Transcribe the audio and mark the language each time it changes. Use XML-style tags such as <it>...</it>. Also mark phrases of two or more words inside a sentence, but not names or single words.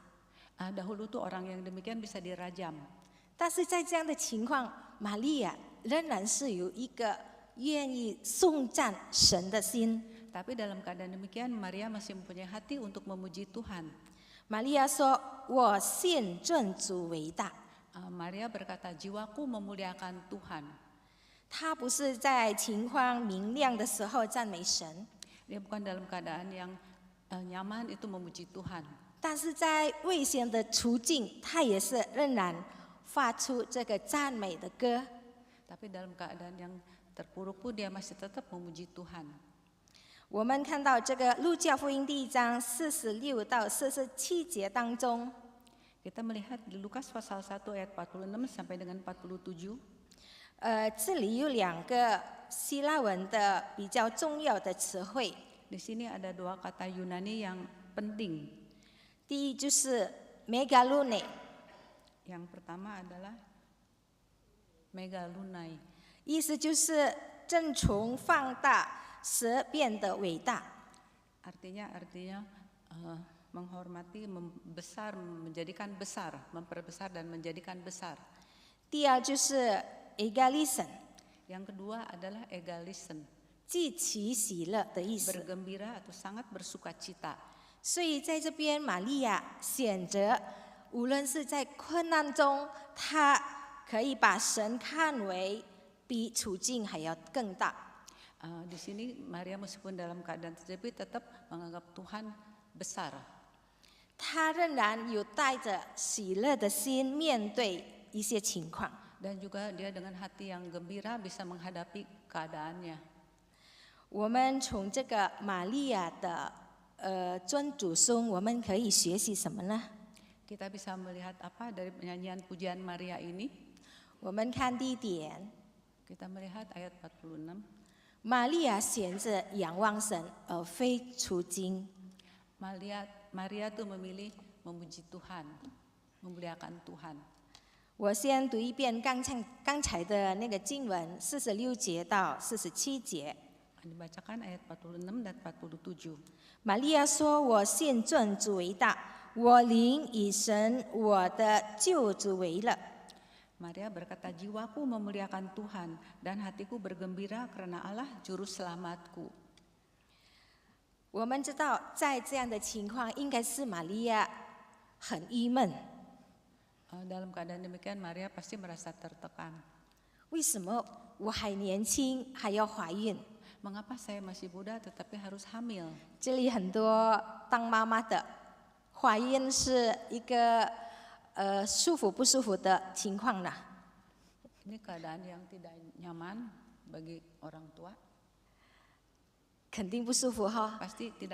<id>Dahulu tuh orang yang demikian bisa dirajam.</id> <zh>但是在这样的情况，玛利亚仍然是有一个愿意颂赞神的心。</zh> <id>Tapi dalam keadaan demikian Maria masih mempunyai hati untuk memuji Tuhan.</id> <zh>玛利亚说：“我信尊主为大。”</zh> <id>Maria berkata, jiwaku memuliakan Tuhan.</id> <zh>她不是在情况明亮的时候赞美神，</zh> <id>Dia bukan dalam keadaan yang nyaman itu memuji Tuhan.</id> <zh>但是在危险的处境，她也是仍然发出这个赞美的歌。</zh> <id>Tapi dalam keadaan yang terpuruk pun dia masih tetap memuji Tuhan.</id> <zh>我们看到这个路加福音第1章46到47节当中，</zh> <id>Kita melihat di Lukas pasal 1 ayat 46 sampai dengan 47.</id> <zh>这里有2个希腊文的比较重要的词汇。</zh> <id>Di sini ada 2 kata Yunani yang penting.</id> <zh>第一就是 megalune，</zh> <id>Yang pertama adalah megalunai.</id> <zh>意思就是正从放大使变得伟大。</zh> <id>Artinya menghormati, membesar, menjadikan besar, memperbesar dan menjadikan besar.</id> <zh>第二就是 egalism，</zh> <id>Yang kedua adalah egalism,</id> <zh>既其喜乐的意思。</zh> <id>bergembira atau sangat bersuka cita.</id> <zh>所以在这边，玛利亚选择，无论是在困难中，她可以把神看为比处境还要更大。</zh> <id>Di sini Maria meskipun dalam keadaan terjepit tetap menganggap Tuhan besar.</id> <zh>她仍然有带着喜乐的心面对一些情况。</zh> <id>Dan juga dia dengan hati yang gembira bisa menghadapi keadaannya.</id> <zh>我们从这个玛利亚的尊主颂，我们可以学习什么呢？</zh> <id>Kita bisa melihat apa dari penyanyian pujian Maria ini?</id> <zh>我们看第一点，</zh> <id>Kita melihat ayat 46.</id> <zh>玛利亚选择仰望神，而非处境。</zh> <id>Maria tuh memilih memuji Tuhan, memuliakan Tuhan.</id> <zh>我先读一遍刚才的那个经文，46节到47节。</zh> <id>Dibacakan ayat 46 dan 47.</id> <zh>玛利亚说：“我信尊主为大，我灵以神我的救主为乐。”</zh> <id>Maria berkata, jiwaku memuliakan Tuhan dan hatiku bergembira karena Allah juru selamatku.</id> <zh>我们知道，在这样的情况，应该是玛利亚很郁闷。</zh> <id>Dalam keadaan demikian Maria pasti merasa tertekan.</id> <zh>为什么我还年轻还要怀孕？</zh> <id>Mengapa saya masih muda tetapi harus hamil?</id> <zh>这里很多当妈妈的，怀孕是一个舒服不舒服的情况呢？</zh> <id>Ini keadaan yang tidak nyaman bagi orang tua.</id> <zh>肯定不舒服哈，</zh> <id>Pasti tidak</id>